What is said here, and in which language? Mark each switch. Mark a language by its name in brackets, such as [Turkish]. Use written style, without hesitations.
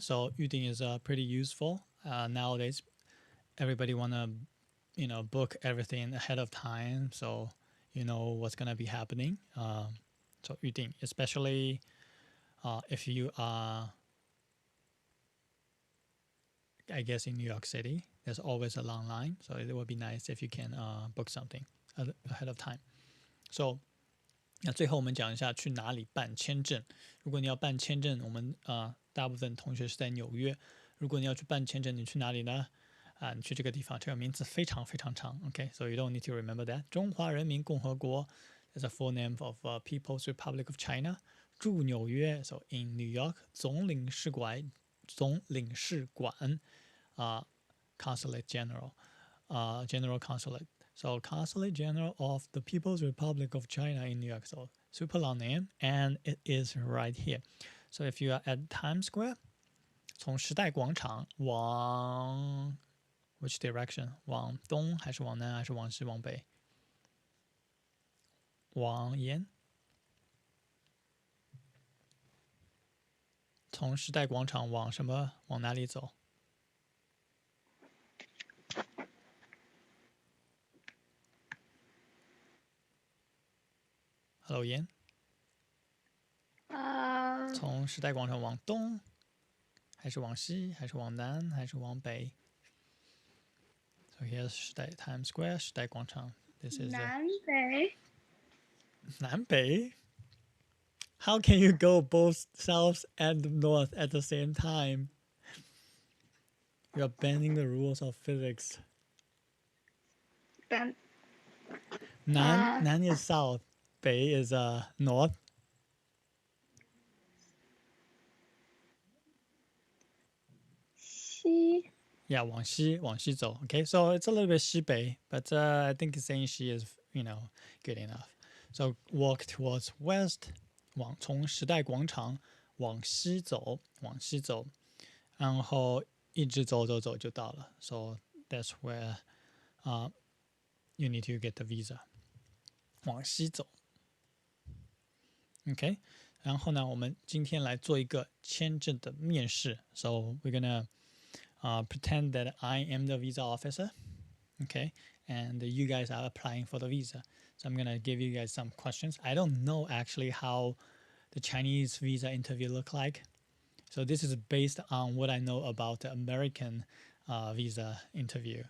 [English] So 预订 is pretty useful nowadays. Everybody wanna book everything ahead of time, so you know what's gonna be happening. So 预订, especially if you are, I guess, in New York City, there's always a long line. So it would be nice if you can book something ahead of time. [Chinese] So 那最后我们讲一下去哪里办签证。如果你要办签证，我们大部分同学是在纽约。如果你要去办签证，你去哪里呢？你去这个地方，这个名字非常非常长。 [English] Okay, so you don't need to remember that. 中华人民共和国 is a full name of People's Republic of China. 驻纽约 so in New York. 总领事馆 Consulate General. General Consulate. So Consulate General of the People's Republic of China in New York. So super long name, and it is right here. So if you are at Times Square, [Chinese] 从时代广场往 [English] which direction? [Chinese] 往东还是往南还是往西往北？往沿。从时代广场往什么？往哪里走？Hello， 妍。从时代广场往东，还是往西，还是往南，还是往北 ？ [English] So here's [Chinese] 时代 Times Square 时代广场。 [English] This is [Chinese] 南北。南北。 [English] How can you go both south and north at the same time? You are bending the rules of physics. 南 is south, 北 is north. [Chinese] 西。 Yeah, 往西走. [English] Okay, so it's a little bit 西北, but I think saying 西 is, good enough. So walk towards west. [Chinese] 从时代广场往西走，然后一直走就到了。 [English] So that's where you need to get the visa. [Chinese] 往西走 ，OK。然后呢，我们今天来做一个签证的面试。 [English] So we're gonna pretend that I am the visa officer, okay, and you guys are applying for the visa. So I'm gonna give you guys some questions. I don't know actually how the Chinese visa interview look like. So this is based on what I know about the American visa interview.